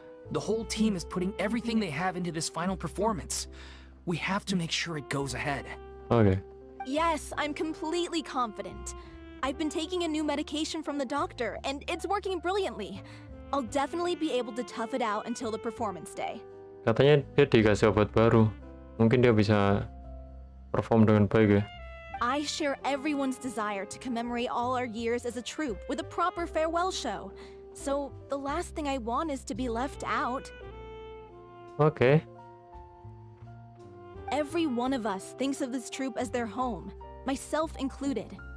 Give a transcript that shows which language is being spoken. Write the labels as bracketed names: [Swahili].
[English] The whole team is putting everything they have into this final performance. We have to make sure it goes ahead. [Indonesian] Oke. [English] Yes, I'm completely confident. I've been taking a new medication from the doctor, and it's working brilliantly. I'll definitely be able to tough it out until the performance day. [Indonesian] Katanya dia dikasih obat baru. Mungkin dia bisa perform dengan baik ya. [English] I share everyone's desire to commemorate all our years as a troupe with a proper farewell show. So, the last thing I want is to be left out. [Indonesian] Oke. [English] Every one of us thinks of this troupe as their home, myself included.